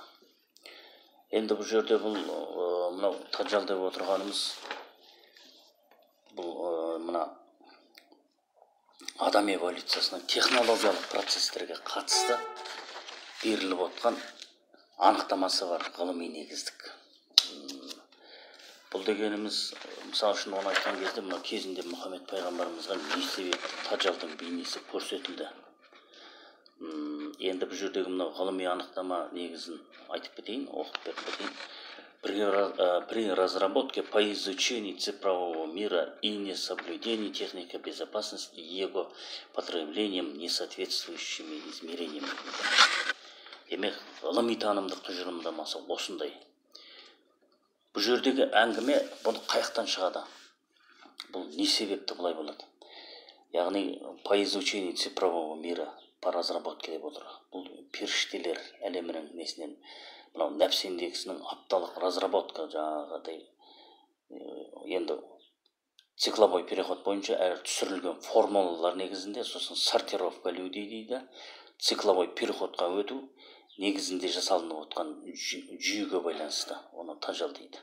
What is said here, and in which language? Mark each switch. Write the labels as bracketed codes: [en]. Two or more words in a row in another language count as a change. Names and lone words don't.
[kk] Енді бұл жерде мынау таджал деп отырғанымыз бұл мына адам эволюциясының технологиялық процестерге қатысты беріліп отқан анықтамасы бар ғылыми негіздік. Бұл дегеніміз, мысалы үшін оны айтқан кезде, мына кезінде Мұхаммед пайғамбарымызға не себепті таджалдың бейнесі көрсетілді. Енді бұл жердегі мына ғылыми анықтама негізін айтып кетейін, оқып беріп кетейін. [ru] При разработке по изучению цифрового мира и несоблюдении техники безопасности его потреблением несоответствующими измерениями. [kk] Демек, ғылыми танымдық тұжырымдамасы осындай. Бұл жердегі әңгіме бұл қаяқтан шығады? Бұл не себепті бұлай болады? Яғни, [ru] по изучению цифрового мира, по разработке [kk] деп отыр. Бұл періштелер әлемінің несінен, мынау нәпс индексінің апталық разработка жаңағыдай енді [ru] цикловой переход [kk] бойынша әр түсірілген формулалар негізінде, сосын [ru] сортировка людей [kk] дейді, [ru] цикловой переходқа [kk] өту негізінде жасалынып отқан жүйеге байланысты, оны таджал дейді.